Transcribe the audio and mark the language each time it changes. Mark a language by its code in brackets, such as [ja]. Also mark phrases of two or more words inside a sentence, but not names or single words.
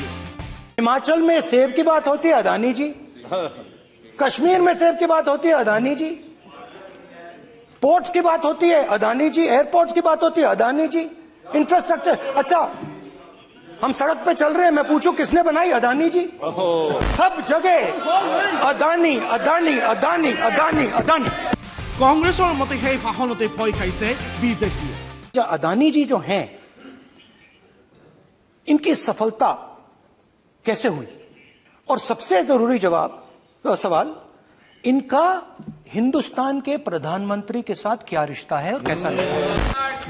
[hi] हिमाचल में सेब की बात होती है अदानी जी, कश्मीर में सेब की बात होती है अदानी जी, पोर्ट्स की बात होती है अदानी जी, एयरपोर्ट्स की बात होती है अदानी जी, इंफ्रास्ट्रक्चर। अच्छा, हम सड़क पे चल रहे हैं, मैं पूछूं किसने बनाई? अदानी जी। सब जगह अदानी अदानी अदानी अदानी अदानी। [as] কংগ্ৰেছৰ মতে সেই ভাষণতে ভয় খাইছে বিজেপি। [hi] अदानी जी जो हैं, इनकी सफलता कैसे हुई? और सबसे जरूरी सवाल, इनका हिंदुस्तान के प्रधानमंत्री के साथ क्या रिश्ता है और कैसा रिश्ता है?